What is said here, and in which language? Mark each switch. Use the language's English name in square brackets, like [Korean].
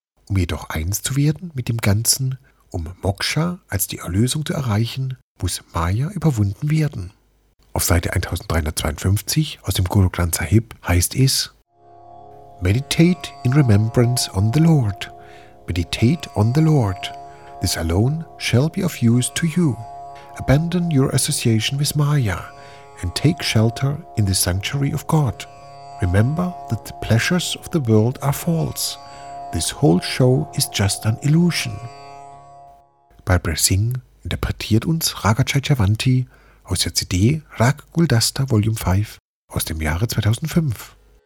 [German] Um jedoch eins zu werden mit dem Ganzen, um Moksha als die Erlösung zu erreichen, muss Maya überwunden werden. Auf Seite 1352 aus dem Guru Granth Sahib heißt es: [English] Meditate in remembrance on the Lord. Meditate on the Lord. This alone shall be of use to you. Abandon your association with Maya and take shelter in the sanctuary of God. Remember that the pleasures of the world are false. This whole show is just an illusion. [German] Barbara Singh interpretiert uns Raga Chaitavanti aus der CD Rag Guldasta Volume 5 aus dem Jahre 2005.